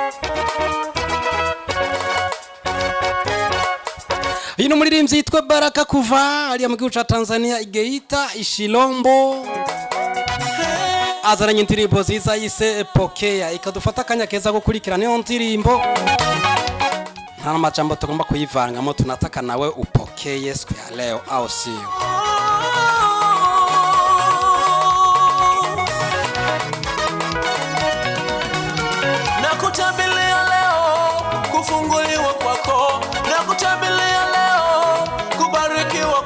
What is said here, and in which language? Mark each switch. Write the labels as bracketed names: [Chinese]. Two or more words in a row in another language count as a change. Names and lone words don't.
[Rundi] Hino muririmbyi yitwa Baraka kuva ari mu gihugu ca Tanzania Geita Ishilombo azaranye indirimbo ziza yise Pokea ikadufata akanya keza gukurikirana iyo ndirimbo nta majambo tugomba kuyivangamo [Swahili] tunataka nawe upokeye siku ya leo au sio Nakutabilia leo kufunguliwa kwako nakutabilia leo kubarikiwa